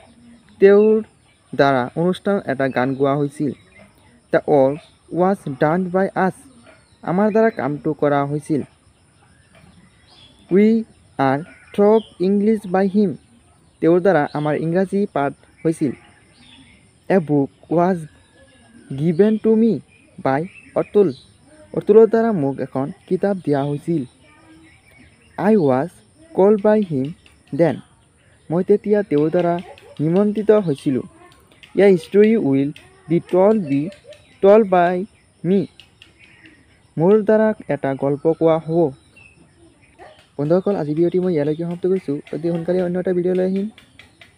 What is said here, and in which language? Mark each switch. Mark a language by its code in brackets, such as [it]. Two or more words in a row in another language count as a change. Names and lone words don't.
[as] তেওঁৰ দ্বাৰা অনুষ্ঠানত এটা গান গোৱা হৈছিল। [en] The work was done by us. [as] আমাৰ দ্বাৰা কামটো কৰা হৈছিল। [en] We are taught English by him. [as] তেওঁৰ দ্বাৰা আমাৰ ইংৰাজী পাঠ হৈছিল। [en] A book was given to me by Atul. [as] অতুলৰ দ্বাৰা মোক এখন কিতাপ দিয়া হৈছিল। [en] I was called by him then. [as] মই তেতিয়া তেওঁৰ দ্বাৰা নিমন্ত্ৰিত হৈছিলোঁ। [en] A history will be told by me. [as] মোৰ দ্বাৰা এটা গল্প কোৱা হ'ব। বন্ধুসকল, আজি ভিডিঅ'টি মই ইয়ালৈকে সমাপ্ত কৰিছোঁ। অতি সোনকালে অন্য এটা ভিডিঅ' লৈ আহিম।